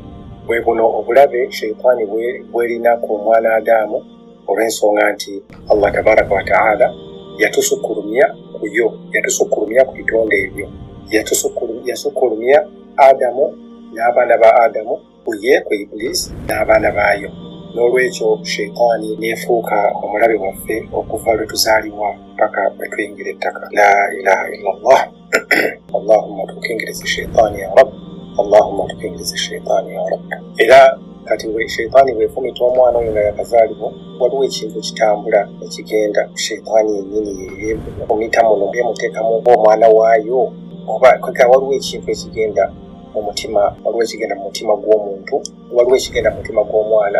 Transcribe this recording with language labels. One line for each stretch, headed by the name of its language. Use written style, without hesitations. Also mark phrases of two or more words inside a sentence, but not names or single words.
Ganda: Bwe buno obulabe shaitaani bwerina ku mwana Adamu olw'ensonga nti
Arabic: الله تبارك وتعالى
Ganda: yatusukkulumya ku bitonde ebyo. Yasukkulumya Adamu n'abaana ba Adamu kuye ku Iblis n'abaana baayo. N'olwekyo shaitaani neefuuka omulabe waffe okuva lwe tuzaalibwa paka bwe tuyingira ettaka.
Arabic: لا إله إلا الله.
Ganda: Allahumma tukingirize shaitaani
Arabic: يا رب.
Ganda: Allahumma tukingirize shaitaani
Arabic: يا رب.
Ganda: Era kati shaitaani bwefumita omwana oyo nga yakazaalibwa waliwo ekintu kitambula ekigenda shaitaani yennyini yefumita muno yemuteekamu omwana waayo oba waliwo ekintu ekigenda mu mutima, waliwo ekigenda mu mutima gw'omuntu, waliwo ekigenda mu mutima gw'omwana.